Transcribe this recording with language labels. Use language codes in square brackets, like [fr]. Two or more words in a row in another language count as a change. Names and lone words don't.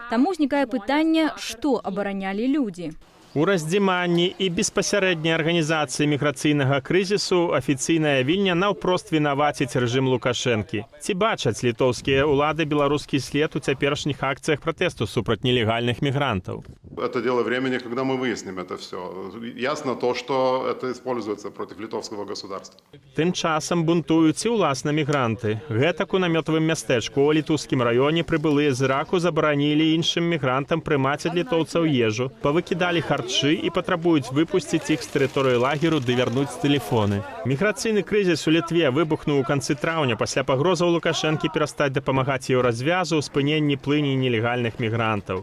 [be] Таму ўзнікае пытанне, што абаранялі людзі. У раздзіманні і беспасярэдняй арганізацыі міграцыйнага крызісу афіцыйная Вільня наўпрост вінаваціць рэжым Лукашэнкі. Ці бачаць літоўскія ўлады беларускі след у цяперашніх акцыях пратэсту супраць нелегальных мігрантаў? [ru] Это дело времени, когда мы выясним это все. Ясно то, что это используется против литовского государства. [be] Тым часам бунтуюць і ўласна мігранты. Гэтак у намётавым мястэчку ў літоўскім раёне прыбылыя з Іраку забаранілі іншым мігрантам прымаць ад літоўцаў ежу, павыкідалі харчы і патрабуюць выпусціць іх з тэрыторыі лагеру ды вярнуць тэлефоны. Міграцыйны крызіс у Літве выбухнуў у канцы траўня пасля пагрозаў Лукашэнкі перастаць дапамагаць еўразвязу ў спыненні плыні нелегальных мігрантаў.